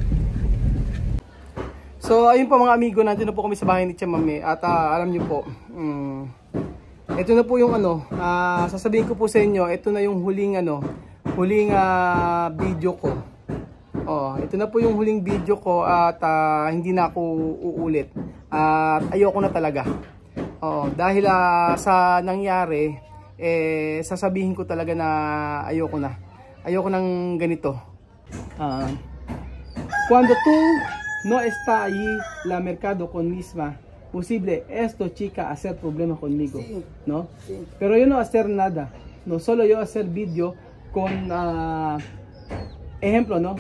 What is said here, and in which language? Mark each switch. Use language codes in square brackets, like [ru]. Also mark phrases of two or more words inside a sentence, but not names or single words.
[tl] So ayun po mga amigo, nandito na po kami sa bahay ni Tia Mame at alam niyo po, ito na po yung sasabihin ko po sa inyo, ito na yung huling video ko. Ito na po yung huling video ko at hindi na ako uulit. At ayoko na talaga. Dahil sa nangyari, sasabihin ko talaga na ayoko na. Ayoko nang ganito. [es] Cuando tú no está allí la mercado con misma, posible esto chica hacer problema conmigo, sí, ¿no? Sí. Pero yo no hacer nada, no solo yo hacer video con ejemplo, ¿no?